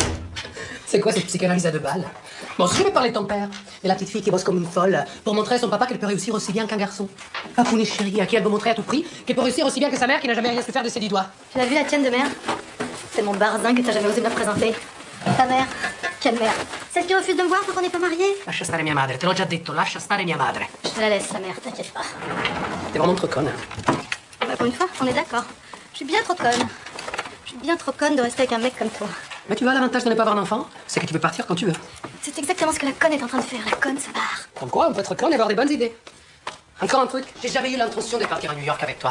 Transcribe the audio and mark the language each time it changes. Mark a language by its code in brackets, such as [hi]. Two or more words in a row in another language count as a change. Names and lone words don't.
[fr] C'est quoi cette psychanalyse à deux balles? Bon, si je vais parler de ton père, de la petite fille qui bosse comme une folle pour montrer à son papa qu'elle peut réussir aussi bien qu'un garçon. Papoune chérie, à qui elle veut montrer à tout prix qu'elle peut réussir aussi bien que sa mère qui n'a jamais rien su faire de ses 10 doigts. Tu l'as vu la tienne de mère? C'est mon barzin que t'as jamais osé me la présenter. Ta mère? Quelle mère? Celle qui refuse de me voir tant qu'on n'est pas mariés? [it] Lascia stare mia madre, te l'ho già detto, lascia stare mia madre. [fr] Je te la laisse, sa mère, t'inquiète pas. T'es vraiment trop conne. Bah, pour une fois, on est d'accord. Je suis bien trop conne. Je suis bien trop conne de rester avec un mec comme toi. Mais tu vois, l'avantage de ne pas avoir d'enfant, c'est que tu peux partir quand tu veux. C'est exactement ce que la conne est en train de faire. La conne se barre. Comme quoi, on peut être conne et avoir des bonnes idées. Encore un truc, j'ai jamais eu l'intention de partir à New York avec toi.